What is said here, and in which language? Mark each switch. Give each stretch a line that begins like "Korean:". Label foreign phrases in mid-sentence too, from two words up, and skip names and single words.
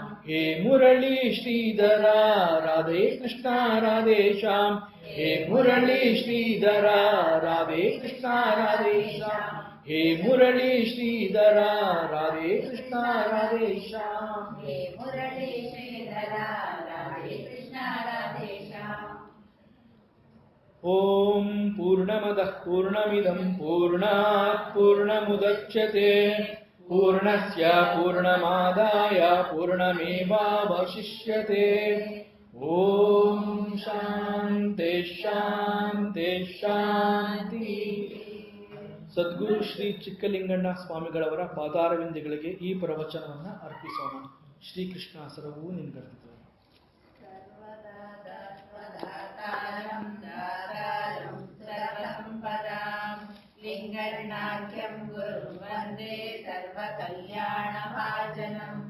Sanskrit: ಹೇ ಮುರಳಿ ಶ್ರೀಧರ ರಾಧೆ ಕೃಷ್ಣ ರಾಧೇ ಶ್ಯಾಮ್. ಹೇ ಮುರಳಿ ಶ್ರೀಧರ ರಾಧೆ ಕೃಷ್ಣ ರಾಧೇ ಶ್ಯಾಮ್. ಹೇ ಮುರಳಿ ಶ್ರೀಧರ ರಾಧೆ ಕೃಷ್ಣ ರಾಧೇ ಶ್ಯಾಮ್. ಹೇ ಮುರಳಿ ಶ್ರೀಧರ ರಾಧೆ ಕೃಷ್ಣ ರಾಧೆ ಶ್ಯಾಮ್. ಓಂ ಪೂರ್ಣಮದಃ ಪೂರ್ಣಮಿದಂ ಪೂರ್ಣಾತ್ ಪೂರ್ಣಮುದಚ್ಯತೆ ಪೂರ್ಣಸ್ಯ ಪೂರ್ಣಮಾದಾಯ ಪೂರ್ಣಮೇವಾವಶಿಷ್ಯತೆ. ಓಂ ಶಾಂತಿ ಶಾಂತಿ ಶಾಂತಿ.
Kannada: ಸದ್ಗುರು ಶ್ರೀ ಚಿಕ್ಕಲಿಂಗಣ್ಣ ಸ್ವಾಮಿಗಳವರ ಪಾದಾರವಿಂದಗಳಿಗೆ ಈ ಪ್ರವಚನವನ್ನು ಅರ್ಪಿಸೋಣ. ಶ್ರೀಕೃಷ್ಣ ಸರ್ವೂ ನಿನ್ಗರ್ತಿತು.
Sanskrit: ಲಿಂಗಣ್ಣಾಖ್ಯಂ ಗುರು ವಂದೇ ಸರ್ವ ಕಲ್ಯಾಣ ಭಾಜನಂ.